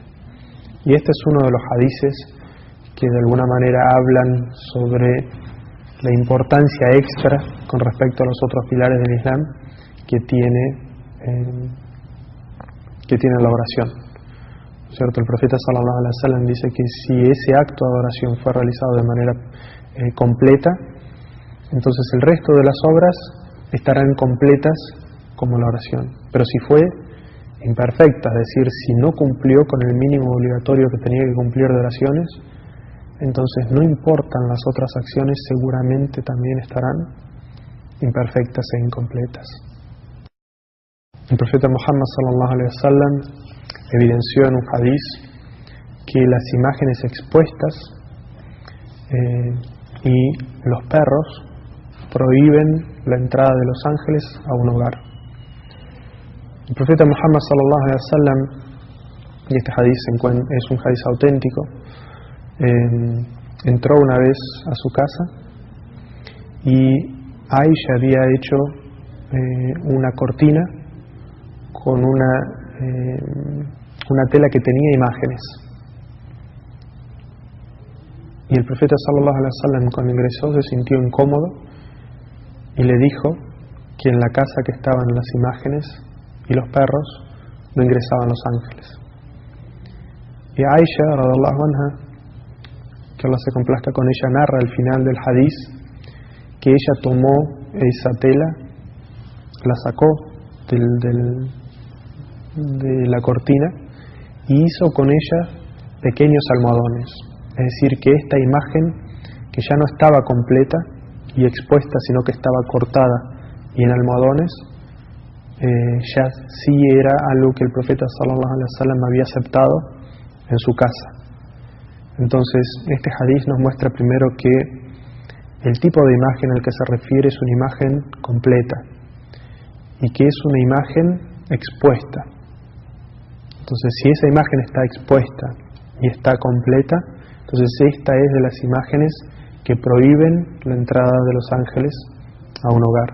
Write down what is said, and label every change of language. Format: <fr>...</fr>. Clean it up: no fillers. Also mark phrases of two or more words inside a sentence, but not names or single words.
<es>Y este es uno de los hadices que de alguna manera hablan sobre la importancia extra con respecto a los otros pilares del Islam que tiene la oración. ¿Cierto? El profeta</es> <ar>صلى الله عليه وسلم</ar> <es>dice que si ese acto de oración fue realizado de manera completa, entonces el resto de las obras estarán completas como la oración. Pero si fue imperfecta, es decir, si no cumplió con el mínimo obligatorio que tenía que cumplir de oraciones, entonces no importan las otras acciones, seguramente también estarán imperfectas e incompletas. El profeta Muhammad</es> <ar>صلى الله عليه وسلم</ar> <es>evidenció en un hadís que las imágenes expuestas y los perros prohíben la entrada de los ángeles a un hogar. El profeta Muhammad</es> <ar>صلى الله عليه وسلم,</ar> <es>y este hadís es un hadís auténtico, entró una vez a su casa y Aisha había hecho una cortina con una tela que tenía imágenes. Y el profeta</es> <ar>صلى الله عليه وسلم,</ar> <es>cuando ingresó, se sintió incómodo y le dijo que en la casa que estaban las imágenes y los perros no ingresaban los ángeles. Y Aisha</es> <ar>رضي الله عنها,</ar> <es>que Allah se complazca con ella, narra al final del hadís que ella tomó esa tela, la sacó de la cortina y hizo con ella pequeños almohadones. Es decir, que esta imagen, que ya no estaba completa y expuesta, sino que estaba cortada y en almohadones, ya sí era algo que el profeta</es> <ar>صلى الله عليه وسلم</ar> <es>había aceptado en su casa. Entonces, este hadís nos muestra primero que el tipo de imagen al que se refiere es una imagen completa y que es una imagen expuesta. Entonces, si esa imagen está expuesta y está completa, entonces esta es de las imágenes que prohíben la entrada de los ángeles a un hogar.</es>